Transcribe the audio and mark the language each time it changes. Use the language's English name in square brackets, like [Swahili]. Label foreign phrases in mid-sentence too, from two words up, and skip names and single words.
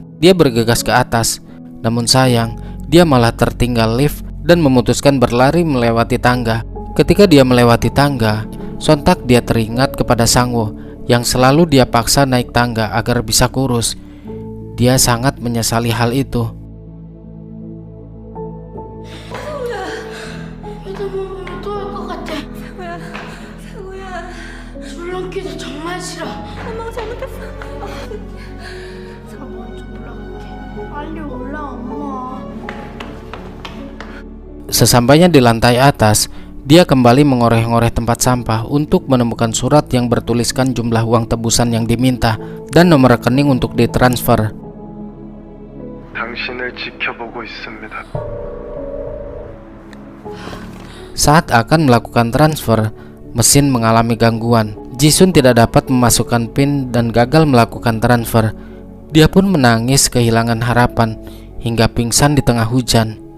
[Indonesian] Dia bergegas ke atas, namun sayang, dia malah tertinggal lift dan memutuskan berlari melewati tangga. Ketika dia melewati tangga, sontak dia teringat kepada Sangwo yang selalu dia paksa naik tangga agar bisa kurus. Dia sangat menyesali hal itu. [Korean] 엄마가 잘못했어. 저 먼저 올라갈게. 빨리 올라와, 엄마. [Indonesian] Sesampainya di lantai atas, dia kembali mengoreh-ngoreh tempat sampah untuk menemukan surat yang bertuliskan jumlah uang tebusan yang diminta dan nomor rekening untuk ditransfer. [Korean] 당신을 지켜보고 있습니다. [Indonesian] Saat akan melakukan transfer, mesin mengalami gangguan. Jisun tidak dapat memasukkan PIN dan gagal melakukan transfer. Dia pun menangis kehilangan harapan hingga pingsan di tengah hujan.